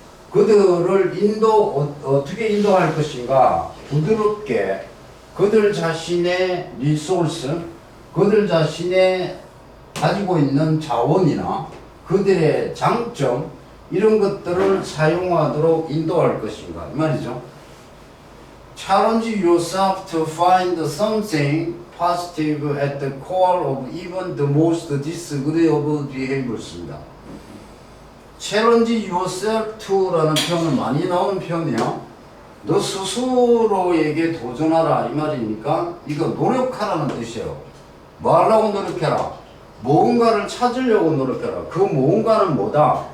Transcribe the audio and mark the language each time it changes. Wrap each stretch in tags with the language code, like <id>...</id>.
<ko>그들을 어떻게 인도할 것인가? 부드럽게 그들 자신의 리소스, 그들 자신의 가지고 있는 자원이나 그들의 장점 이런 것들을 사용하도록 인도할 것인가 이 말이죠.</ko> <en>Challenge yourself to find something positive at the core of even the most disagreeable behaviors입니다. Challenge yourself to</en> <ko>라는 표현은 많이 나오는 표현이에요. 너 스스로에게 도전하라 이 말이니까 이거 노력하라는 뜻이에요. 뭐 하려고 노력해라? 무언가를 찾으려고 노력해라. 그 무언가는 뭐다?</ko>